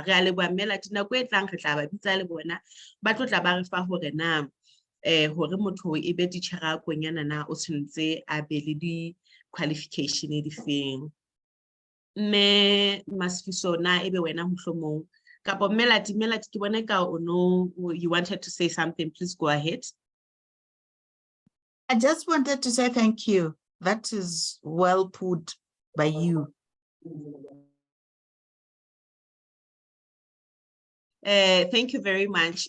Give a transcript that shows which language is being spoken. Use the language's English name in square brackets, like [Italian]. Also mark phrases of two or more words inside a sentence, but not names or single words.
[Southern Sotho] Re a leboha Melati, nako e tlang re tla ba bitsa le bona ba tlo tla ba re fa hore na hore motho e be titjhere a konyana na o tshwanetse a be le di-qualification di feng. Mme Masfiso na ebe wena mohlomong kapo Melati ke bona ka [English] you wanted to say something, please go ahead. I just wanted to say thank you. That is well put by you. Thank you very much.